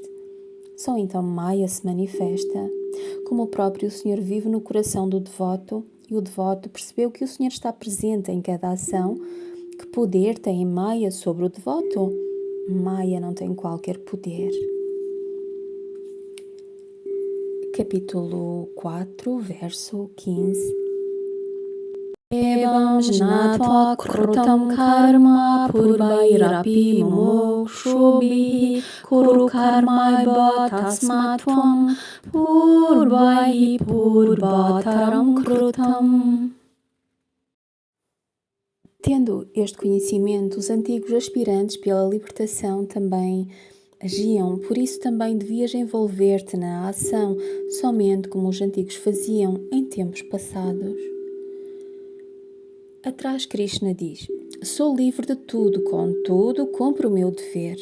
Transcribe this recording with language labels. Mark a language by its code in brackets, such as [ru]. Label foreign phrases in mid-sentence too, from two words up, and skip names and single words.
[pt] Só então Maya se manifesta. Como o próprio Senhor vive no coração do devoto, e o devoto percebeu que o Senhor está presente em cada ação, que poder tem Maya sobre o devoto? Maya não tem qualquer poder. capítulo 4, verso 15. [sa] एवं ज्ञात्वा कृतं कर्म पूर्वैरपि मुमुक्षुभिः कुरु कर्मैव तस्मात्त्वं पूर्वैः पूर्वतरं कृतम्. [pt] Tendo este conhecimento, os antigos aspirantes pela libertação também agiam, por isso também devias envolver-te na ação, somente como os antigos faziam em tempos passados. Atrás Krishna diz: sou livre de tudo, contudo cumpro o meu dever.